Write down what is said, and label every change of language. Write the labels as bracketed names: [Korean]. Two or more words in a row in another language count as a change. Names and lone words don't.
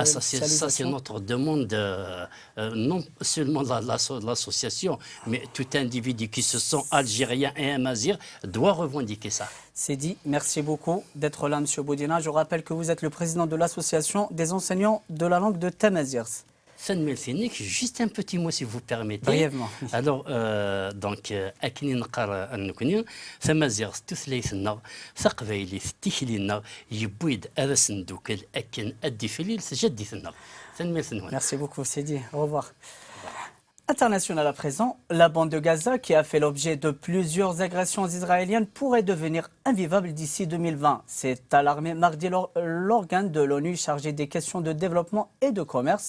[French] Ça, c'est notre demande, non seulement l'association, mais tout individu qui se sent algérien et amazigh doit revendiquer ça. C'est dit. Merci beaucoup d'être là, M. Boudina. Je rappelle que vous êtes le président de l'association des enseignants de la langue de Tamazight. Juste un petit mot si vous permettez. Brièvement. Alors, donc, [Kabyle] أكني نقرأ أنكني تمازيغ تثليثنا ثقبيلي تيكلينا يبويد أرسن دوكل أكن الدفليل سجديثنا. [French] Merci beaucoup, c'est dit. Au revoir. International à présent, la bande de Gaza, qui a fait l'objet de plusieurs agressions israéliennes, pourrait devenir invivable d'ici 2020. C'est alarmé mardi l'organe de l'ONU chargé des questions de développement et de commerce.